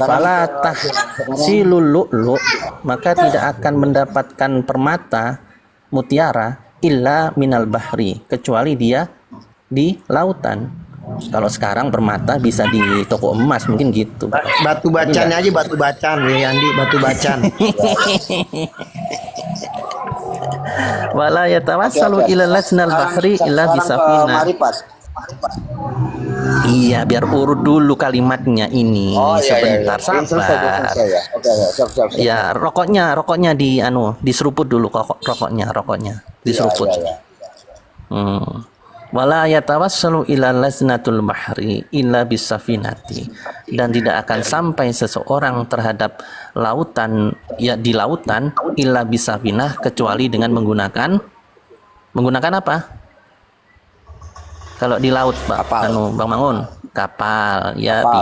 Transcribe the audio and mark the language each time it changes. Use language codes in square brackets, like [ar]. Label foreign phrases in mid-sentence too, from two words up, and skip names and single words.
[ar] فلا تحصل اللؤلؤ, [id] maka tidak akan mendapatkan permata mutiara [ar] إلا من البحر, [id] kecuali dia di lautan. Kalau sekarang permata bisa di toko emas mungkin gitu. Batu bacan aja, batu bacan ya Andi, batu bacan. [ar] ولا يتوصل إلى لسن البحر إلا بسفينة. [id] Marifat. Iya, biar urut dulu kalimatnya ini. Oh iya, Sebentar, Belum selesai, belum sabar. selesai ya. Oke, siap, siap, siap. Ya, rokoknya diseruput dulu rokoknya diseruput. Iya, iya. [ar] ولا يتوصل إلى لزنة البحر إلا بسفينة, [id] dan tidak akan sampai seseorang terhadap lautan di lautan [ar] إلا بسفينة, [id] kecuali dengan menggunakan apa? Kalau di laut, Kapal. Bang Mangun, kapal. Ya, Kapal.